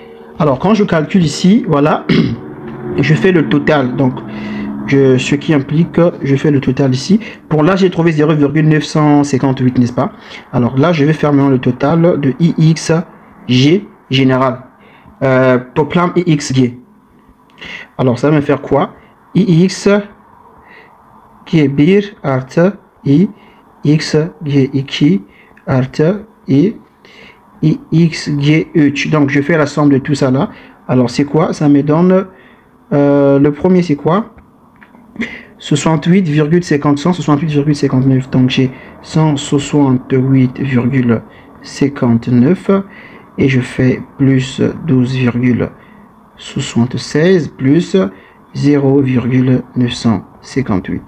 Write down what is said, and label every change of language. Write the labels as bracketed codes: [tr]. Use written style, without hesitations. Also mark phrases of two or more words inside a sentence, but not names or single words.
[fr] Alors quand je calcule ici, voilà, je fais le total, donc ce qui implique que je fais le total ici. Pour là, j'ai trouvé 0,958, n'est-ce pas? Alors là, je vais faire maintenant le total de IXG général, Toplam IXG. Alors ça va me faire quoi? [tr] IX [fr] qui est [tr] bir artı I x g 2 artı I x g 3. [fr] Donc je fais la somme de tout ça là. Alors c'est quoi? Ça me donne le premier c'est quoi? 68,59. Donc j'ai 168,59 et je fais plus 12,76 plus 0,958.